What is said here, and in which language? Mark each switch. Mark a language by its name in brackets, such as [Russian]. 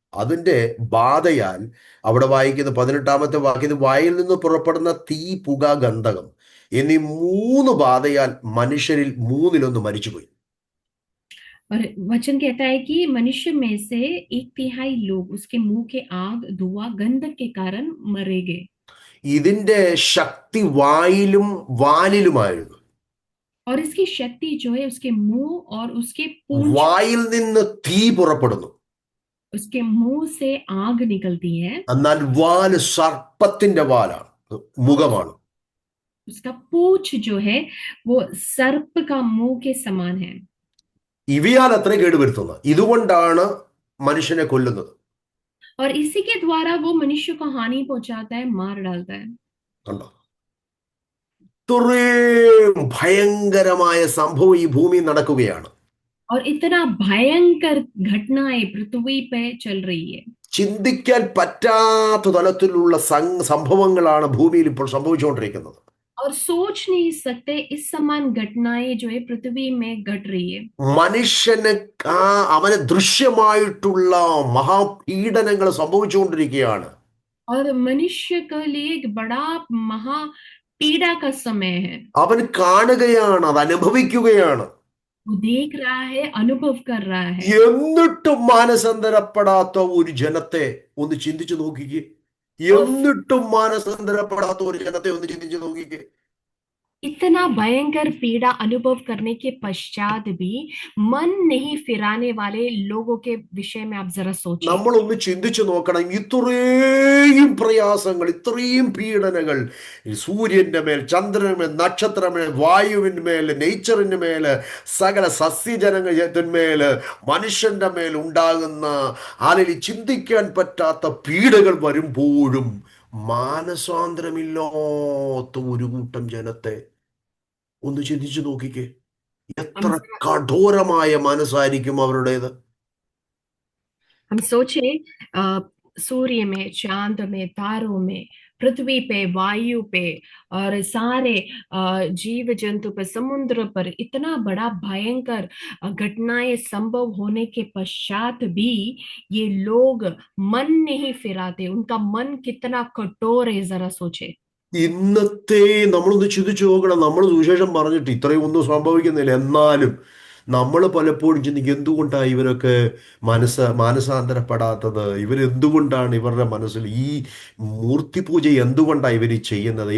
[Malayalam] അതിൻ്റെ ബാധയാൽ അവിടെ വായിക്കുന്ന 18-ാമത്തെ വാക്യത്തിൽ വായിൽ നിന്ന് പുറപ്പെടുന്ന തീ, പുക, ഗന്ധകം എന്നീ 3 ബാധയാൽ മനുഷ്യരിൽ 1/3 മരിച്ചുപോയി. [Hindi] और वचन कहता है कि मनुष्य में से 1/3 लोग उसके मुंह के आग, धुआं, गंधक के कारण मरेंगे। [Malayalam] ഇതിന്റെ ശക്തി വായിലും വാലിലുമായിരുന്നു. [Hindi] और इसकी शक्ति जो है उसके मुंह और उसके पूंछ, [Malayalam] വായിൽ നിന്ന് തീ പുറപ്പെടുന്നു, [Hindi] उसके मुंह से आग निकलती है, [Malayalam] എന്നാൽ വാല് സർപ്പത്തിന്റെ വാലാണ്, മുഖമാണ്. [Hindi] उसका पूंछ जो है वो सर्प का मुंह के समान है. [Malayalam] ഇവയാൽ അത്ര കേടുവരുത്തുന്നത്. ഇതുകൊണ്ടാണ് മനുഷ്യനെ കൊല്ലുന്നത്. [Hindi] और इसी के द्वारा वो मनुष्य को हानि पहुंचाता है, मार डालता है. [Malayalam] കണ്ടോ? ഇത്രയും ഭയങ്കരമായ സംഭവം ഈ ഭൂമിയിൽ നടക്കുകയാണ്. [Hindi] और इतना भयंकर घटनाएं पृथ्वी पे चल रही है. [Malayalam] ചിന്തിക്കാൻ പറ്റാത്ത തലത്തിലുള്ള സംഭവങ്ങളാണ് ഭൂമിയിൽ ഇപ്പോൾ സംഭവിച്ചുകൊണ്ടിരിക്കുന്നത്. [Hindi] और सोच नहीं सकते इस समान घटनाएं जो है पृथ्वी में घट रही है. [Malayalam] മനുഷ്യന് അവന് ദൃശ്യമായിട്ടുള്ള മഹാപീഡനങ്ങൾ സംഭവിച്ചുകൊണ്ടിരിക്കുകയാണ്. [Hindi] और मनुष्य के लिए एक बड़ा महा पीड़ा का समय है. [Malayalam] അവൻ കാണുകയാണ്, അത് അനുഭവിക്കുകയാണ്. [Hindi] वो देख रहा है, अनुभव कर रहा है। [Malayalam] എന്നിട്ടും മാനസാന്തരപ്പെടാത്ത ഒരു ജനത്തെ ഒന്ന് ചിന്തിച്ചു നോക്കിക്കേ. [Hindi] और [Malayalam] എന്നിട്ടും മാനസാന്തരപ്പെടാത്ത ഒരു ജനത്തെ ഒന്ന് ചിന്തിച്ചു നോക്കിക്കേ. [Hindi] इतना भयंकर पीड़ा अनुभव करने के पश्चात भी मन नहीं फिराने वाले लोगों के विषय में आप जरा सोचिए। [Malayalam] നമ്മളൊന്ന് ചിന്തിച്ചു നോക്കണം. ഇത്രയും പ്രയാസങ്ങൾ, ഇത്രയും പീഡനങ്ങൾ ഈ സൂര്യന്റെ മേൽ, ചന്ദ്രന്റെ നക്ഷത്രമേൽ, വായുവിന്റെ മേൽ, നേച്ചറിന്റെ മേല്, സകല സസ്യജനത്തിന്മേല്, മനുഷ്യന്റെ മേൽ ഉണ്ടാകുന്ന ആളിൽ ചിന്തിക്കാൻ പറ്റാത്ത പീഡകൾ വരുമ്പോഴും മാനസാന്തരമില്ലാത്ത ഒരു കൂട്ടം ജനത്തെ ഒന്ന് ചിന്തിച്ചു നോക്കിക്കേ. [Hindi] हम [Malayalam] എത്ര കഠോരമായ മനസ്സായിരിക്കും അവരുടേത്. [Hindi] हम सोचे सूर्य में, चांद में, तारों में, पृथ्वी पे, वायु पे और सारे जीव जंतु पे, समुद्र पर इतना बड़ा भयंकर घटनाएं संभव होने के पश्चात भी ये लोग मन नहीं फिराते। उनका मन कितना कठोर है, जरा सोचे। [Malayalam] ഇന്നത്തെ നമ്മളൊന്ന് ചിന്തിച്ചു നോക്കണം. നമ്മൾ സുവിശേഷം പറഞ്ഞിട്ട് ഇത്രയും ഒന്നും സംഭവിക്കുന്നില്ല. എന്നാലും നമ്മൾ പലപ്പോഴും ചിന്തിക്കും, എന്തുകൊണ്ടാണ് ഇവരൊക്കെ മാനസാന്തരപ്പെടാത്തത്? ഇവരെന്തുകൊണ്ടാണ് ഇവരുടെ മനസ്സിൽ ഈ മൂർത്തിപൂജ എന്തുകൊണ്ടാണ് ഇവർ ചെയ്യുന്നത്?